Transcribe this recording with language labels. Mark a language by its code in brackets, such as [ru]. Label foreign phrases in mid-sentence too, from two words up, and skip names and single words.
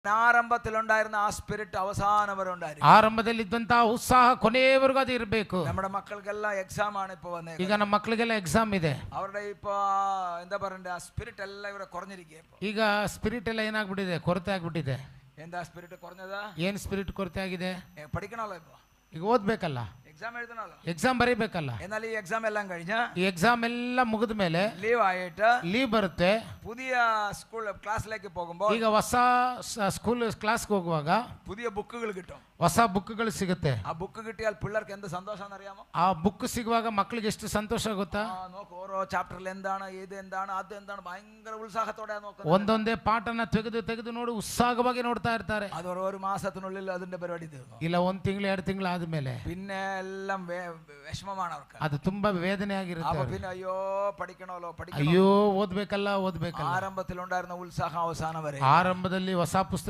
[ml] ആരംഭത്തിലുണ്ടായിരുന്ന ആ സ്പിരിറ്റ് അവസാനം വരെ ഉണ്ടായിരിക്കും. [kn] ಆರಂಭದಲ್ಲಿದ್ದಂತಹ ಉತ್ಸಾಹ ಕೊನೆಯವರೆಗೂ ಅದು ಇರಬೇಕು. [ml] നമ്മുടെ മക്കൾക്കെല്ലാം എക്സാം ആണ് ഇപ്പൊ വന്നേ. [kn] ಈಗ ನಮ್ಮ ಮಕ್ಕಳಿಗೆಲ್ಲ ಎಕ್ಸಾಮ್ ಇದೆ. [ml] അവരുടെ ഇപ്പൊ എന്താ പറയണ്ടേ ആ സ്പിരിറ്റ് എല്ലാം ഇവിടെ കുറഞ്ഞിരിക്കുക. [kn] ಈಗ ಸ್ಪಿರಿಟ್ ಎಲ್ಲ ಏನಾಗ್ಬಿಟ್ಟಿದೆ, ಕೊರತೆ ಆಗ್ಬಿಟ್ಟಿದೆ. [ml] എന്താ ಸ್ಪಿರಿಟ್ കുറഞ്ഞದ? [kn] ಏನ್ ಸ್ಪಿರಿಟ್ ಕೊರತೆ ಆಗಿದೆ? [ml] പഠിക്കണല്ലോ ഇപ്പൊ, [kn] ಈಗ ಓದ್ಬೇಕಲ್ಲ, [ml] എക്സാം എഴുതണല്ലോ, [kn] ಎಕ್ಸಾಮ್ ಬರೀಬೇಕಲ್ಲ. [ml] എന്നാൽ [kn] ಈ ಎಕ್ಸಾಮ್ [ml] എല്ലാം കഴിഞ്ഞ [kn] ಈ ಎಕ್ಸಾಮ್ ಎಲ್ಲ ಮುಗಿದ ಮೇಲೆ [ml] ലീവ് ആയിട്ട് [kn] ಲೀವ್ ಬರುತ್ತೆ. [ml] പുതിയ സ്കൂൾ ക്ലാസ്സിലേക്ക് പോകുമ്പോൾ [kn] ಈಗ ಹೊಸ ಸ್ಕೂಲ್ ಕ್ಲಾಸ್ಗೆ ಹೋಗುವಾಗ [ml] പുതിയ ബുക്കുകൾ കിട്ടും, [kn] ಹೊಸ ಬುಕ್ಗಳು ಸಿಗುತ್ತೆ. [ml] ആ ബുക്ക് കിട്ടിയാൽ പിള്ളേർക്ക് എന്ത് സന്തോഷം അറിയാമോ? [kn] ಆ ಬುಕ್ ಸಿಗುವಾಗ ಮಕ್ಕಳಿಗೆ ಎಷ್ಟು ಸಂತೋಷ ಗೊತ್ತಾ? [ml] നോക്ക് ഓരോ ചാപ്റ്ററിൽ എന്താണ്, ഇത് എന്താണ്, അത് എന്താണ്, ഭയങ്കര ഉത്സാഹത്തോടെ നോക്കുന്നത്. [kn] ಒಂದೊಂದೇ ಪಾಠನ ತೆಗೆದು ನೋಡಿ ಉತ್ಸಾಹವಾಗಿ ನೋಡ್ತಾ ಇರ್ತಾರೆ. [ml] അത് ഒരു മാസത്തിനുള്ളിൽ അതിന്റെ പരിപാടി തീർന്നു. [kn] ಇಲ್ಲ 1 ತಿಂಗಳು 2 ತಿಂಗಳು ಆದ್ಮೇಲೆ [ml] പിന്നെ എല്ലാം വിഷമമാണ് അവർക്ക്. [kn] ಅದು ತುಂಬಾ ವೇದನೆ [ml] അപ്പൊ [kn] ಆಗಿರುತ್ತೆ. [ml] പിന്നെ അയ്യോ പഠിക്കണമല്ലോ [kn] ಅಯ್ಯೋ ಓದ್ಬೇಕಲ್ಲ. [ml] ആരംഭത്തിലുണ്ടായിരുന്ന ഉത്സാഹം അവസാനം വരെ. [kn] ಆರಂಭದಲ್ಲಿ ಹೊಸ ಪುಸ್ತಕ